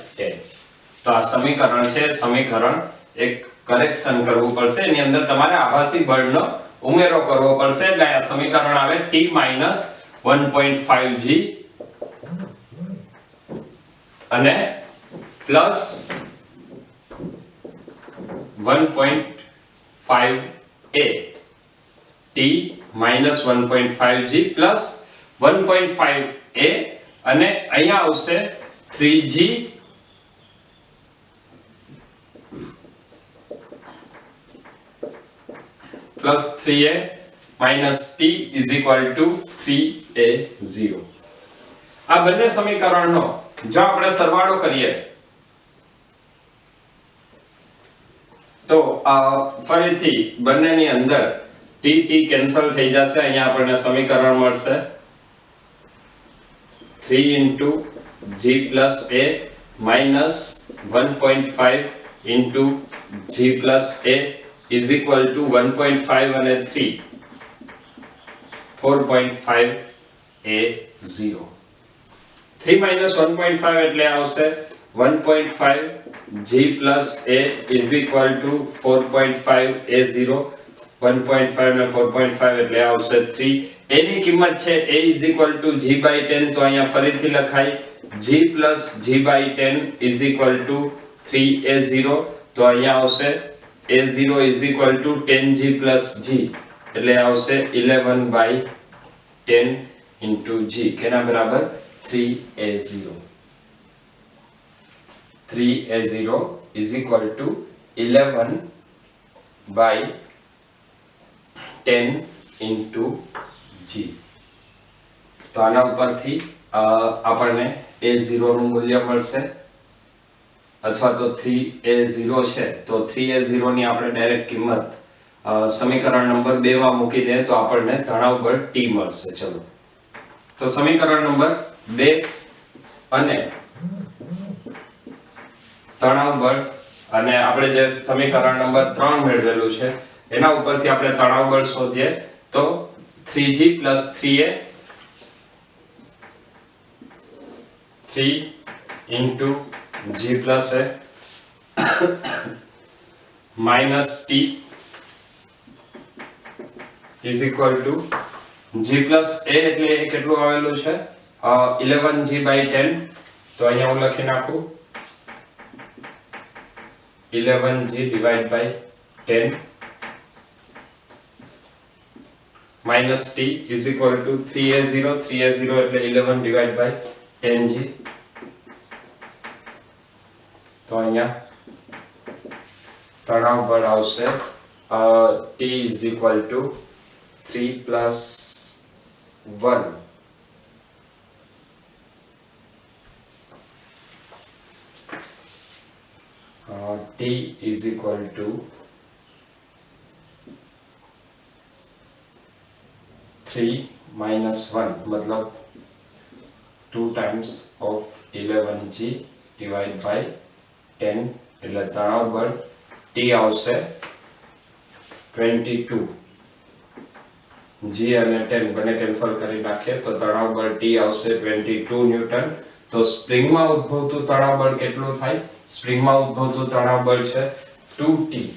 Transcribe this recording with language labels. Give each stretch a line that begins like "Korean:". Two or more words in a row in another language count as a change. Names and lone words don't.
Gujarati: તો આ સમીકરણ છે, સમીકરણ એક કરેક્શન કરવું પડશે, એની અંદર તમારે આભાસી બળનો ઉમેરો કરવો પડશે, એટલે આ સમીકરણ આવે t - 1.5g અને પ્લસ
English: 1.5a t - 1.5g પ્લસ 1.5a
Gujarati: અને અહીંયા આવશે
English: 3g plus 3a minus t is equal to 3a0.
Gujarati: આ બંને સમીકરણનો જો આપણે સરવાળો કરીએ તો ફરીથી બંનેની અંદર t કેન્સલ થઈ જશે, અહીંયા આપણને સમીકરણ મળશે
English: 3 into g plus a minus 1.5 into g plus a is equal to 1.5 અને 3 4.5a0. 3 minus 1.5
Gujarati: એટલે આવશે
English: 1.5 g plus a is equal to 4.5a0.
Gujarati: 1.5 અને 4.5 એટલે આવશે 3. એની કિંમત છે
English: a is equal to g by 10,
Gujarati: તો અહીંયા ફરીથી લખાય
English: g plus g by 10 is equal to 3a0,
Gujarati: તો અહીંયા આવશે
English: a0 is equal to 10g plus g
Gujarati: એટલે આવશે
English: 11 by 10 into g,
Gujarati: કેના બરાબર
English: 3a0. 3a0 is equal to 11 by 10 into g.
Gujarati: તો આના ઉપરથી આપણને a0 નું મૂલ્ય મળશે, અથવા તો 3a0 છે તો 3a0 ની આપણે ડાયરેક્ટ કિંમત સમીકરણ નંબર 2 માં મૂકી દઈએ તો આપણને તણાવ બળ t મળશે. ચલો તો સમીકરણ નંબર 2 અને તણાવ બળ અને આપણે જે સમીકરણ નંબર 3 મેળવેલું છે એના ઉપરથી આપણે તણાવ બળ શોધીએ તો
English: 3g plus 3a 3 into g plus a minus t is equal to g plus a
Gujarati: એટલે કેટલું આવેલું છે
English: 11g by 10,
Gujarati: તો અહીંયા હું લખી નાખું
English: 11g divided by 10 minus t is equal to 3a0 એટલે 11 divided by 10g,
Gujarati: તો અહીંયા તણાવ બળ આવશે
English: t is equal to 3 plus 1 t is equal to 3 minus 1 मतलब 2 times of 11g divided by 10
Gujarati: એટલે તણાવ બળ t આવશે 22. g અને 10 બંને કેન્સલ કરી નાખીએ તો તણાવ બળ t આવશે 22 ન્યૂટન. તો સ્પ્રિંગમાં ઉદ્ભવતું તણાવ બળ કેટલું થાય? સ્પ્રિંગમાં ઉદ્ભવતું તણાવ બળ છે 2t.